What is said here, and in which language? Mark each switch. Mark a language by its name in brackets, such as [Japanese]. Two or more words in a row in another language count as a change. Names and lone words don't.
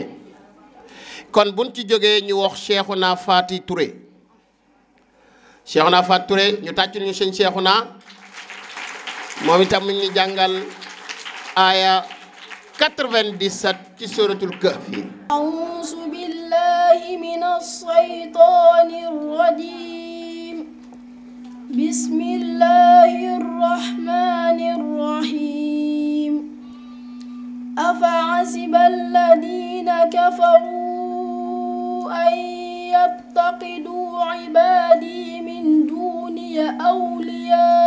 [Wolof] kon buñ ci jógee ñu wax Cheikhouna Faty Touré Cheikhouna Faty Touré ñu tàcc ñu sëñ Cheikhouna moom itam mi ngi jàngal aaya 97 ci suratul kahfi. [Arabic] أعوذ بالله من الشيطان الرجيم. بسم الله الرحمن الرحيم. أفحسب الذين كفروا أن يتخذوا عبادي من دوني أولياء.